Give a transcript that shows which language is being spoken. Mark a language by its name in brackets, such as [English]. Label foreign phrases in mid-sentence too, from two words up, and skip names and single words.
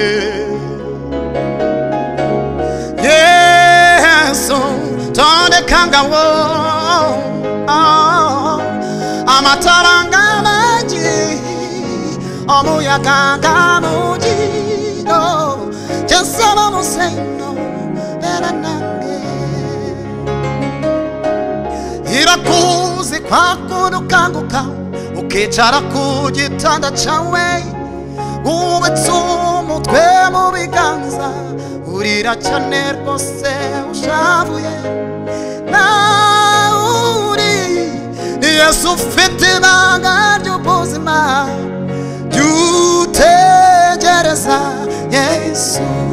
[Ganda] Yesu tondekanga wo amataranga mangi omuyaga nga mungi kyensaba museno bera nange. [Kinyarwanda] Irakuzi kwakunukanguka ukicara ku gitanda cyawe ubitse umutwe mu biganza urira cyane rwose ushavuye nawe uri Yesu ufite ibanga ry'ubuzima jyutegereza Yesu.